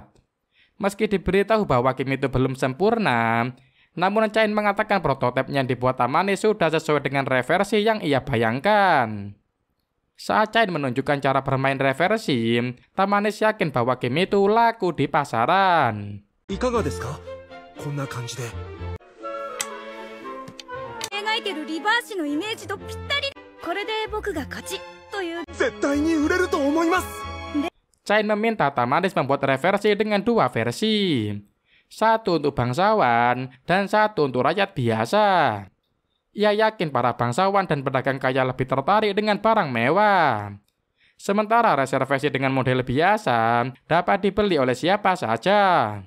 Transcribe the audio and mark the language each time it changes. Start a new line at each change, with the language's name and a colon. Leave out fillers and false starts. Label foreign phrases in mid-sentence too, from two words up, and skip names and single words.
Indonesian: Meski diberitahu bahwa game itu belum sempurna, namun Chain mengatakan prototipe yang dibuat Tamanis sudah sesuai dengan reversi yang ia bayangkan. Saat Chain menunjukkan cara bermain reversi, Tamanis yakin bahwa game itu laku di pasaran.
Japanese: いかがですかこんな感じで描いてるリバーシのイメージとぴったり。これで僕が勝ちという。絶対に売れると思います
Indonesian: Chain meminta Tamanis membuat reversi dengan 2 versi. 1 untuk bangsawan dan 1 untuk rakyat biasa. Ia yakin para bangsawan dan pedagang kaya lebih tertarik dengan barang mewah. Sementara reservasi dengan model biasa dapat dibeli oleh siapa saja.